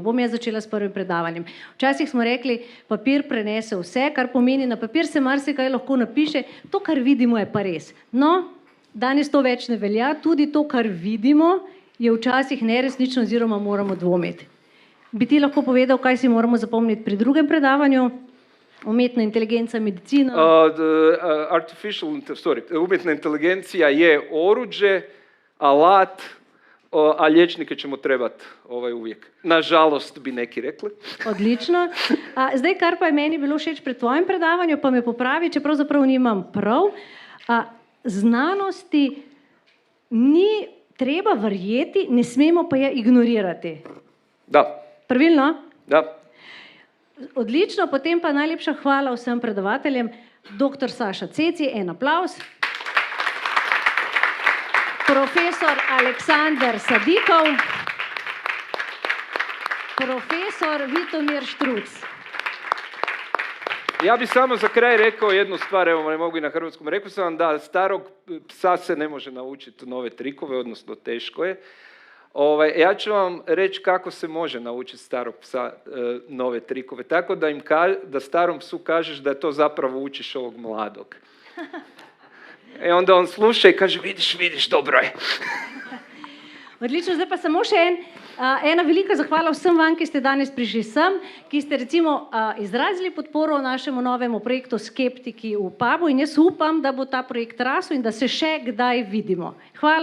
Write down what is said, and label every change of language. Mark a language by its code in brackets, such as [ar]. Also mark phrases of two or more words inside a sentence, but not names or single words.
[sl] Bom jaz začela s prvim predavanjem. Včasih smo rekli, papir prenese vse, kar pomeni, na papir se marsikaj lahko napiše, to, kar vidimo, je pa res. No, danes to več ne velja, tudi to, kar vidimo, je včasih neresnično oziroma moramo dvomiti. Bi ti lahko povedal, kaj si moramo zapomniti pri drugem predavanju? Umetna inteligencija, medicina? [hr] Umjetna inteligencija je oruđe, alat, a liječnike ćemo trebati uvijek. Nažalost, bi neki rekli. [sl] Odlično. Zdaj, kar pa je meni bilo všeč pri tvojem predavanju, pa me popravi, če pravzaprav nimam prav, znanosti ni treba verjeti, ne smemo pa je ignorirati. Da. Pravilno? Da. Odlično, potem pa najlepša hvala vsem predavateljem. Dr. Saša Ceci, en aplavz. Profesor Aleksandar Sadikov. Profesor Vitomir Štruc. [hr] Ja bi samo za kraj rekao jednu stvar, evo ne mogu i na hrvatskom. Rekao sam vam da starog psa se ne može naučiti nove trikove, odnosno teško je. Ja ću vam reći kako se može naučiti starog psa nove trikove. Tako da starom psu kažeš da to zapravo učiš ovog mladog. Onda on sluša i kaže vidiš, dobro je. [sl] Odlično, zdaj pa samo še ena velika zahvala vsem vam, ki ste danes prišli sem, ki ste recimo izrazili podporo našemu novemu projektu Skeptiki v pubu in jaz upam, da bo ta projekt rasel in da se še kdaj vidimo.